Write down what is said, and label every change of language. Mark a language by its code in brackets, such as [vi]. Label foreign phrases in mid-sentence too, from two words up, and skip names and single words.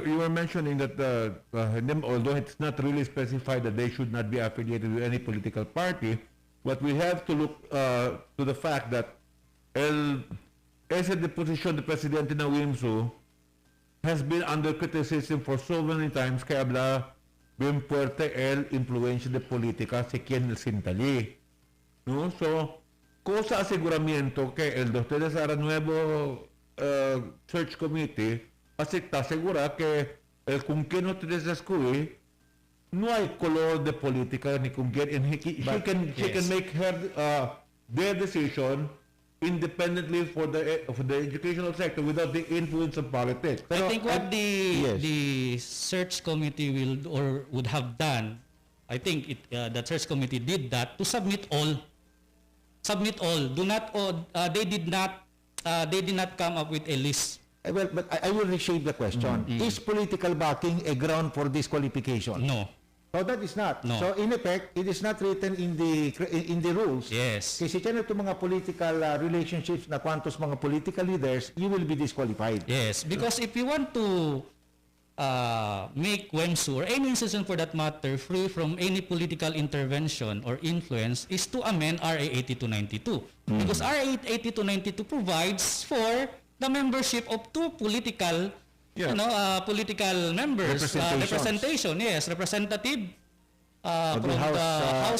[en] You were mentioning that although it's not really specified that they should not be affiliated with any political party, but we have to look to the fact that [cbk] esa deposition de Presidente na Wimsu [en] has been under criticism for so many times [cbk] kaya habla bien fuerte el influencia de política si quien el sintali. ¿No? So, cosa aseguramiento que el de ustedes hará nuevo [en] search committee [cbk] está segura que el con quien ustedes escogen no hay color de política ni con quien [en] she can make their decision independently for the educational sector without the influence of politics. I think what the search committee would have done, I think the search committee did that to submit all. Do not. They did not come up with a list. Well, but I will reshape the question. Is political backing a ground for disqualification? No. So that is not. No. So in effect, it is not written in the rules. Yes. [cbk] Kasi tiyan ito mga [en] political relationships [cbk] na kwantos mga [en] political leaders, you will be disqualified. Yes, because if you want to make WEMSU or any institution for that matter free from any political intervention or influence is to amend RA 8292. Because RA 8292 provides for the membership of two political political members, representation, representative from the House